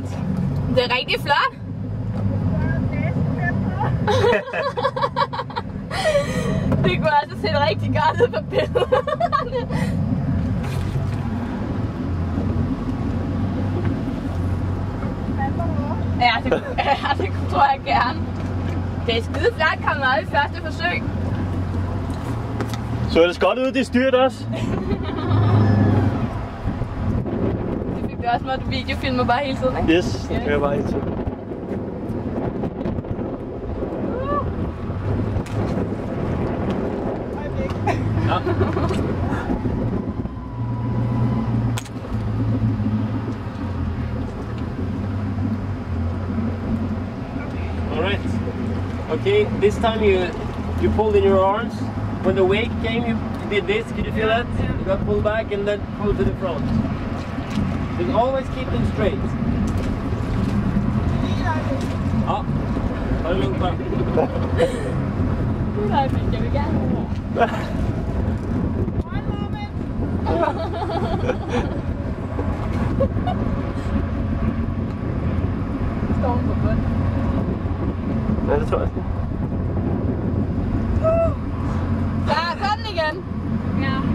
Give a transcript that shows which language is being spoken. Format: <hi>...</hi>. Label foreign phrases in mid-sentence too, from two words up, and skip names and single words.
<da>Det er rigtig flot. Det kunne altså se rigtig godt ud på billederne. Ja, det tror jeg gerne. Det er skide flot kommet op i første forsøg. Så det godt ud, det styrt også. Det fik du også, når du videofilmer bare hele tiden, ikke? Yes, det kan jeg bare hele tiden. Ja.</da> <en>All right. Okay, this time you pulled in your arms. When the wake came, you did this. Could you feel that? You got pulled back and then pulled to the front. Just always keep them straight.</en> <sv>Ja, ta det lugnt bara.</sv> <da>Nej, jeg vil gerne. Står hun på bund? Ja, det tror jeg. Ja, så den igen. Ja.</da>